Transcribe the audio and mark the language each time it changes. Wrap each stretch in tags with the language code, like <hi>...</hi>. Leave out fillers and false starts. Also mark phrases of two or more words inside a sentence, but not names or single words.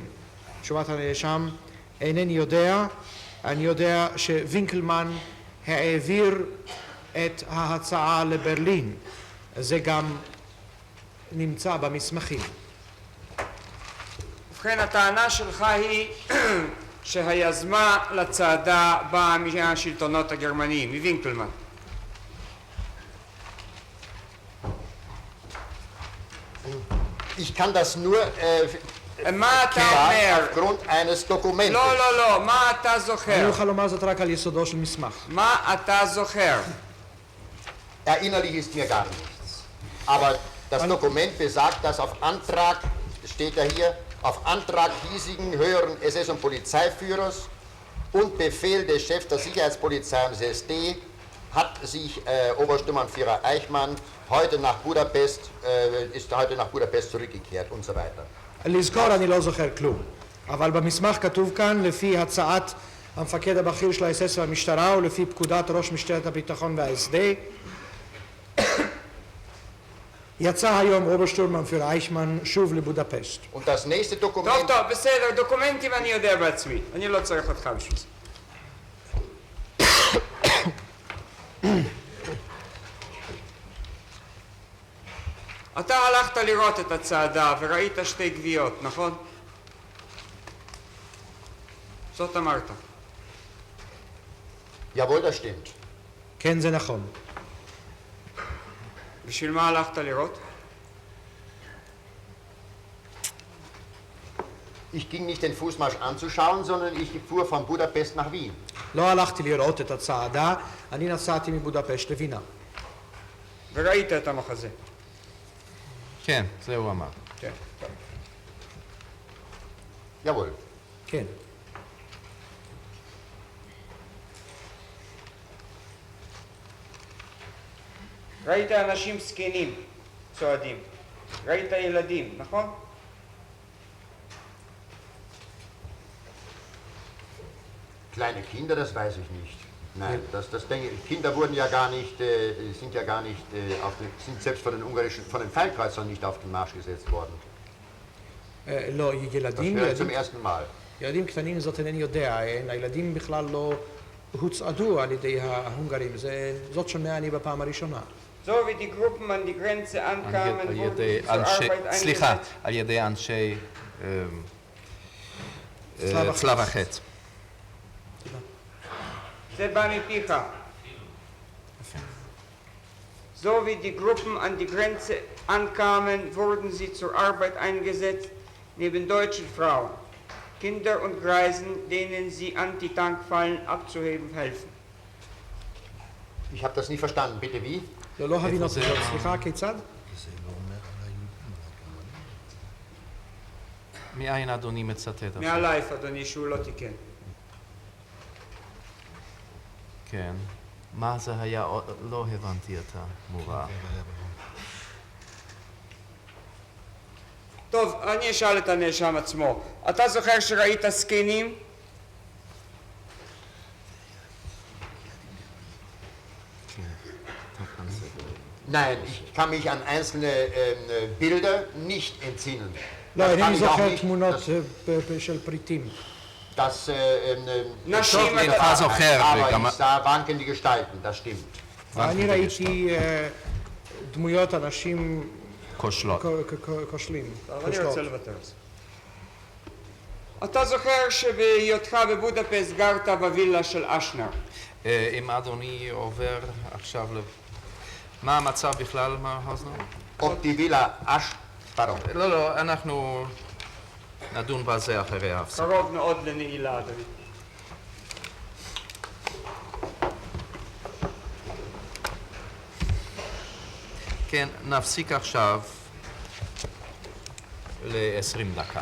<he>תשובת הנאשם, אינני יודע, אני יודע שווינקלמן העביר את ההצעה לברלין. זה גם נמצא במסמכים. ובכן, הטענה שלך היא שהיזמה לצעדה באה מהשלטונות הגרמניים, מווינקלמן.</he> <de>Ich kann das nur</de> <he>מה אתה אומר?</he> <de>aufgrund eines Dokumentes.</de> <he>לא, לא, לא, מה אתה אני זוכר? אוכל לומר זאת רק על יסודו של מסמך. מה אתה זוכר?</he> <de>Erinnerlich ist mir gar nichts. Aber das Dokument besagt, dass auf Antrag, steht ja hier, auf Antrag hiesigen höheren SS- und Polizeiführers und Befehl des Chefs der Sicherheitspolizei und des SD hat sich Obersturmbannführer Eichmann ist heute nach Budapest zurückgekehrt und so weiter.</de> <he>לזכור אני לא זוכר כלום, אבל במסמך כתוב כאן לפי הצעת המפקד הבכיר של ה-SS והמשטרה ולפי פקודת ראש משטרת הביטחון וה-SD יצא היום אוברשטורמנפיר אייכמן שוב לבודפשט.</he> <de>Und das nächste</de> <he>טוב,</he> <de>Dokument,</de> <he>טוב, בסדר, דוקומנטים אני יודע בעצמי. אני לא צריך אותך בשביל זה. אתה הלכת לראות את הצעדה וראית שתי גוויות, נכון? זאת אמרת.</he> <de>jawohl, das stimmt.</de> <he>כן, זה נכון. בשביל מה הלכת לראות?</he> <de>Ich ging nicht den Fußmarsch anzuschauen, sondern ich fuhr von Budapest nach Wien.</de> <he>לא הלכתי לראות את הצעדה, אני נסעתי מבודפשט לווינה. וראית את המחזה. כן, זה הוא אמר. כן, טוב.</he> <de>Jawohl.</de> <he>כן. ראית אנשים זקנים צועדים. ראית ילדים, נכון?</he> <de>Kleine Kinder, das weiß ich nicht. Nein, das denke ich. Kinder wurden ja gar nicht, sind ja gar nicht, sind selbst von den Feldkreuzern nicht auf den Marsch gesetzt worden.</de> <he>לא,</he> <de>Das</de> <he>ילדים,</he> <de>wäre zum ersten Mal.</de> <he>ילדים קטנים זאת אינני יודע, הילדים בכלל לא הוצעדו על ידי ההונגרים, זאת שומע אני בפעם הראשונה.</he> <de>So wie die Gruppen an die Grenze ankamen,</de> <he>על</he> <de>wurden</de> <he>ידי</he> <de>sie zur Arbeit</de> <he>סליחה,</he> <de>eingesetzt.</de> <he>על ידי אנשי צלב החץ. זה בא מפיך.</he> <de>So wie die Gruppen an die Grenze ankamen, wurden sie zur Arbeit eingesetzt, neben deutschen Frauen, Kinder und Greisen, denen sie Antitankfallen abzuheben helfen. Ich habe das nie verstanden. Bitte wie?</de> <he>לא הבין אותי, סליחה, כיצד? מאין אדוני מצטט עכשיו? מהלייף, אדוני, שהוא לא תיקן. כן. מה זה היה? לא הבנתי את המובא. טוב, אני אשאל את הנאשם עצמו. אתה זוכר שראית זקנים?</he> <de>Nein, ich kann mich an einzelne Bilder nicht entsinnen.</de> <he>לא,</he> <de>Das kann</de> <he>אינני</he> <de>ich auch</de> <he>זוכר</he> <de>nicht,</de> <he>תמונות של פריטים.</he> <de>dass</de> <he>נשים, אינך זוכר,</he> <de>aber</de> <he>וגם-</he> <de>ich sah wankende Gestalten, das stimmt.</de> <he>אני ראיתי דמויות אנשים כושלות. כושלים. טוב, אני רוצה לוותר על זה. אתה זוכר שבהיותך בבודפסט גרת בווילה של אשנר. אם אדוני עובר עכשיו מה המצב בכלל, מר האוזנר?</he> <de>Ob die Villa Asch... Pardon.</de> <he>לא, אנחנו נדון בזה אחרי ההפסקה. קרוב מאוד לנעילה, אדוני. כן, נפסיק עכשיו ל-20 דקה.</he>